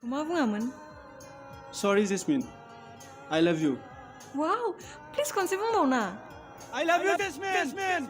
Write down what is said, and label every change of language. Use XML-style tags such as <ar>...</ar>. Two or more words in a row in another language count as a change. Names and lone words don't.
<brx>मा बुङामोन?</brx> <en>Sorry, Jasmine. I love you. wow please</en> <brx>खनसे बुंबावना</brx> <en>I love you, Jasmine.</en>